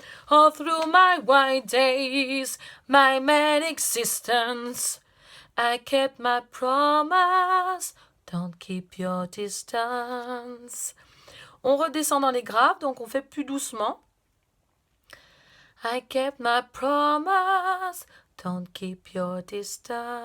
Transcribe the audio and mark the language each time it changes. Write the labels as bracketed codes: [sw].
[en] All through my white days, my mad existence, I kept my promise. Don't keep your distance. [fr] On redescend dans les graves, donc on fait plus doucement. [en] I kept my promise. Don't keep your distance.